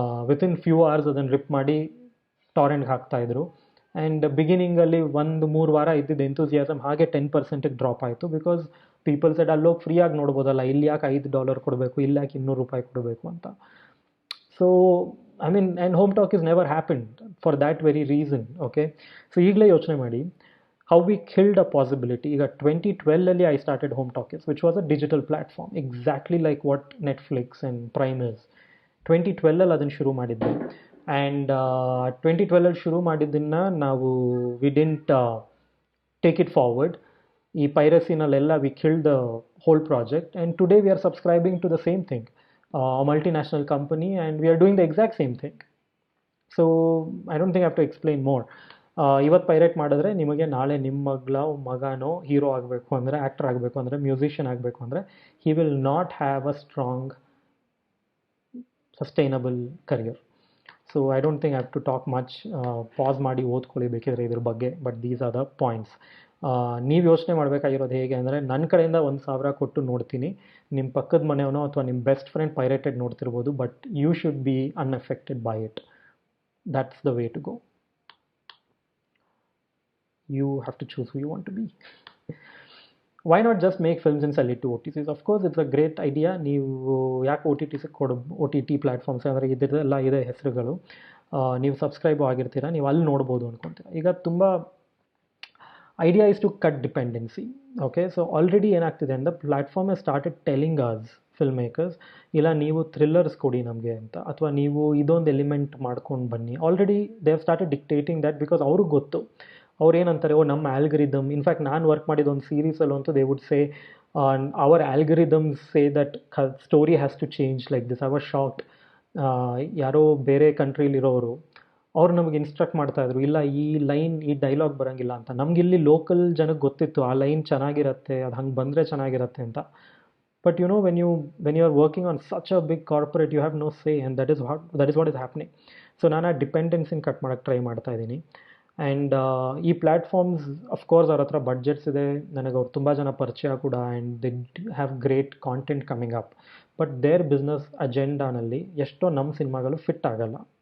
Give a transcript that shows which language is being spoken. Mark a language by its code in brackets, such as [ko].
[kn] Within few hours ಅದನ್ನು rip ಮಾಡಿ ಟಾರೆಂಟ್ಗೆ ಹಾಕ್ತಾಯಿದ್ರು. And ಬಿಗಿನಿಂಗಲ್ಲಿ 1-3 ವಾರ ಇದ್ದಿದ್ದು ಎಂತೂಸಿಯಾಸಮ್ ಹಾಗೆ 10% ಡ್ರಾಪ್ ಆಯಿತು. [en] because people said [kn] ಅಲ್ಲೋಗಿ ಫ್ರೀಯಾಗಿ ನೋಡ್ಬೋದಲ್ಲ, ಇಲ್ಲಿ ಯಾಕೆ $5 ಕೊಡಬೇಕು, ಇಲ್ಲಿ ಯಾಕೆ $200 ಕೊಡಬೇಕು ಅಂತ. [en] So I mean, and home talkies never happened for that very reason. Okay, so [kn] ಈಗಲೇ ಯೋಚನೆ ಮಾಡಿ [en] how we killed a possibility. [kn] ಈಗ 2012ಅಲ್ಲಿ [en] I started home talkies, which was a digital platform exactly like what Netflix and Prime is. [kn] 2012 ಅದನ್ನು ಶುರು ಮಾಡಿದ್ದೆ. [en] and [kn] 2012 ಶುರು ಮಾಡಿದ್ದನ್ನು ನಾವು [en] We didn't take it forward. [kn] ಈ ಪೈರಸಿನಲ್ಲೆಲ್ಲ [en] We killed the whole project, and today we are subscribing to the same thing, multinational company, and we are doing the exact same thing. So I don't think have to explain more. [kn] ಇವತ್ತು pirate ಮಾಡಿದ್ರೆ ನಿಮಗೆ ನಾಳೆ ನಿಮ್ಮ ಮಗನೋ hero ಆಗಬೇಕು ಅಂದರೆ, actor ಆಗಬೇಕು ಅಂದರೆ, musician ಆಗಬೇಕು ಅಂದರೆ, [en] He will not have a strong sustainable career. So I don't think I have to talk much. [kn] Pass ಮಾಡಿ ಓದ್ಕೊಳ್ಳಿ ಬೇಕಿದ್ರೆ ಇದ್ರ ಬಗ್ಗೆ, [en] But these are the points. [kn] ನೀವು ಯೋಚನೆ ಮಾಡಬೇಕಾಗಿರೋದು ಹೇಗೆ ಅಂದರೆ, ನನ್ನ ಕಡೆಯಿಂದ 1,000 ಕೊಟ್ಟು ನೋಡ್ತೀನಿ, ನಿಮ್ಮ ಪಕ್ಕದ ಮನೆಯವನೋ ಅಥವಾ ನಿಮ್ಮ ಬೆಸ್ಟ್ ಫ್ರೆಂಡ್ ಪೈರೇಟೆಡ್ ನೋಡ್ತಿರ್ಬೋದು, [en] But you should be unaffected by it. That's the way to go. You have to choose who you want to be. Why not just make films and sell it to OTTs? Of course, it's a great idea. [kn] ನೀವು ಯಾಕೆ OTTs OTT platforms ಅಂದರೆ ಇದೆಲ್ಲ ಇದೆ ಹೆಸರುಗಳು. ನೀವು subscribe ಆಗಿರ್ತೀರ, ನೀವು ಅಲ್ಲಿ ನೋಡ್ಬೋದು ಅಂದ್ಕೊತೀರ. ಈಗ ತುಂಬ [en] Idea is to cut dependency. [kn] Okay, so already ಏನಾಗ್ತಿದೆ ಅಂದರೆ, [en] platform has started telling us filmmakers, [kn] ಇಲ್ಲ ನೀವು ಥ್ರಿಲ್ಲರ್ಸ್ ಕೊಡಿ ನಮಗೆ ಅಂತ, ಅಥವಾ ನೀವು ಇದೊಂದು ಎಲಿಮೆಂಟ್ ಮಾಡ್ಕೊಂಡು ಬನ್ನಿ. [en] already they have started dictating that, [kn] because ಅವ್ರಿಗೆ ಗೊತ್ತು. ಅವ್ರು ಏನಂತಾರೆ, ಓ ನಮ್ಮ [en] algorithm, in fact [kn] ನಾನು ವರ್ಕ್ ಮಾಡಿದ ಒಂದು ಸೀರೀಸಲ್ಲಂತೂ [en] They would say our algorithms say that story has to change like this. I was shocked. [kn] ಯಾರೋ ಬೇರೆ ಕಂಟ್ರಿಲಿರೋರು ಅವ್ರು ನಮಗೆ ಇನ್ಸ್ಟ್ರಕ್ಟ್ ಮಾಡ್ತಾಯಿದ್ರು, ಇಲ್ಲ ಈ ಲೈನ್ ಈ ಡೈಲಾಗ್ ಬರೋಂಗಿಲ್ಲ ಅಂತ. ನಮಗಿಲ್ಲಿ ಲೋಕಲ್ ಜನಕ್ಕೆ ಗೊತ್ತಿತ್ತು ಆ ಲೈನ್ ಚೆನ್ನಾಗಿರುತ್ತೆ, ಅದು ಹಂಗೆ ಬಂದರೆ ಚೆನ್ನಾಗಿರುತ್ತೆ ಅಂತ. [en] But you know, when you are working on such a big corporate, you have no say, and that is what is happening. [kn] So ನಾನು ಆ ಡಿಪೆಂಡೆನ್ಸಿನ ಕಟ್ ಮಾಡೋಕ್ಕೆ ಟ್ರೈ ಮಾಡ್ತಾ ಇದ್ದೀನಿ. ಆ್ಯಂಡ್ ಈ ಪ್ಲ್ಯಾಟ್ಫಾರ್ಮ್ಸ್ ಅಫ್ಕೋರ್ಸ್ ಅವ್ರ ಹತ್ರ ಬಡ್ಜೆಟ್ಸ್ ಇದೆ, ನನಗೆ ಅವ್ರು ತುಂಬ ಜನ ಪರಿಚಯ ಕೂಡ, [en] And they have great content coming up. But their [kn] business ಅಜೆಂಡಾನಲ್ಲಿ ಎಷ್ಟೋ ನಮ್ಮ ಸಿನಿಮಾಗಳು ಫಿಟ್ ಆಗಲ್ಲ.